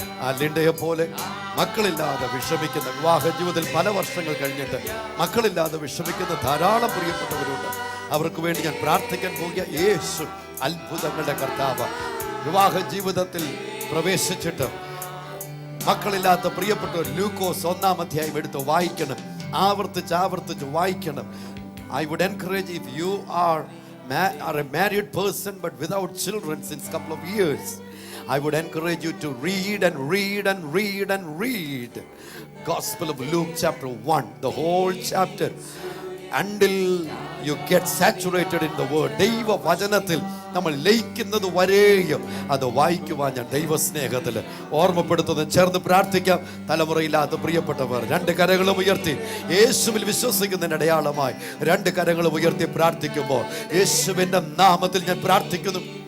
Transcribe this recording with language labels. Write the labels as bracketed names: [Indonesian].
[Malayalam] ആ ലിൻഡയെ പോലെ മക്കളില്ലാതെ വിഷമിക്കുന്ന, വിവാഹ ജീവിതത്തിൽ പല വർഷങ്ങൾ കഴിഞ്ഞിട്ട് മക്കളില്ലാതെ വിഷമിക്കുന്ന ധാരാളം പ്രിയപ്പെട്ടവരുണ്ട്. അവർക്ക് വേണ്ടി ഞാൻ പ്രാർത്ഥിക്കാൻ പോകുക. യേശു അത്ഭുതങ്ങളുടെ കർത്താവ്. വിവാഹ ജീവിതത്തിൽ പ്രവേശിച്ചിട്ട് മക്കളില്ലാത്ത പ്രിയപ്പെട്ടവർ ലൂക്കോസ് 1-ാം അധ്യായം എടുത്ത് വായിക്കണം. ആവർത്തിച്ച് വായിക്കണം. [English] I would encourage, if you are a married person but without children since couple of years, I would encourage you to read and read and read and read Gospel of Luke chapter 1, the whole chapter, until you get saturated in the word. [Malayalam] ദൈവ വചനത്തിൽ നമ്മൾ ലയിക്കുന്നത് വരെയും അത് വായിക്കുവാൻ ഞാൻ ദൈവസ്നേഹത്തിൽ ഓർമ്മപ്പെടുത്തുന്നു. ചേർന്ന് പ്രാർത്ഥിക്കാം. തലമുറയില്ലാത്ത പ്രിയപ്പെട്ടവർ 2 കരങ്ങളും ഉയർത്തി യേശുവിൽ വിശ്വസിക്കുന്നതിന് അടയാളമായി 2 കരങ്ങളും ഉയർത്തി പ്രാർത്ഥിക്കുമ്പോൾ യേശുവിന്റെ നാമത്തിൽ ഞാൻ പ്രാർത്ഥിക്കുന്നു.